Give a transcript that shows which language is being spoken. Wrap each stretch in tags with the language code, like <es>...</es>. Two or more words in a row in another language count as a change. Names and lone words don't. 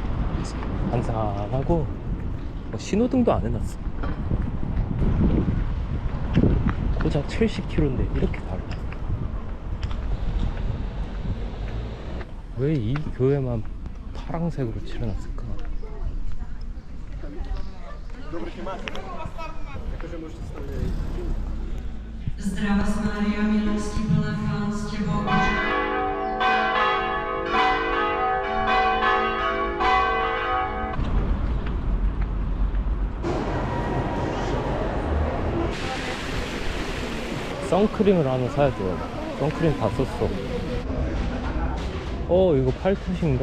<ko>반사하고 신호등도 안 해놨어. 고작 70km인데 이렇게 달라. 왜 이 교회만 파란색으로 칠해놨을까?</ko> <sk>Zdravá Mária, milosti plná, Pán s tebou.</sk> <ko>선크림을 하나 사야 돼요. 선크림 다 썼어. 이거 8컷인가?</ko>